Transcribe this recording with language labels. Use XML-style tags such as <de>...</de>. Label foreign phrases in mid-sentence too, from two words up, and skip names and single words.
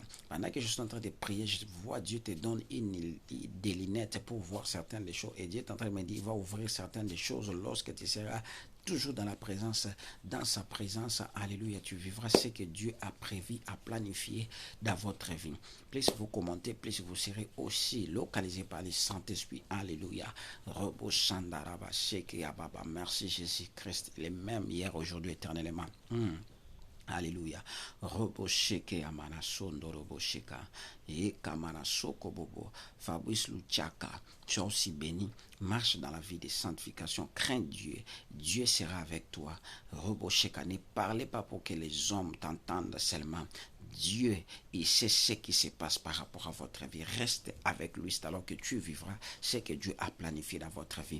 <fr>Pendant que je suis en train de prier, je vois Dieu te donne des lunettes pour voir certaines des choses, et Dieu est en train de me dire, il va ouvrir certaines des choses lorsque tu seras toujours dans sa présence, alléluia, tu vivras ce que Dieu a prévu, a planifié dans votre vie. Plus vous commentez, plus vous serez aussi localisé par les Saint-Esprit, alléluia. Merci Jésus-Christ, les mêmes hier, aujourd'hui, éternellement. Alléluia. Robosheke amana sondo robosheka. Et kamana soko bobo. Fabrice Luchaka. Tu es aussi béni. Marche dans la vie de sanctification. Crains Dieu. Dieu sera avec toi. Robosheka. Ne parlez pas pour que les hommes t'entendent seulement. Dieu, il sait ce qui se passe par rapport à votre vie. Reste avec lui, c'est alors que tu vivras ce que Dieu a planifié dans votre vie.</fr>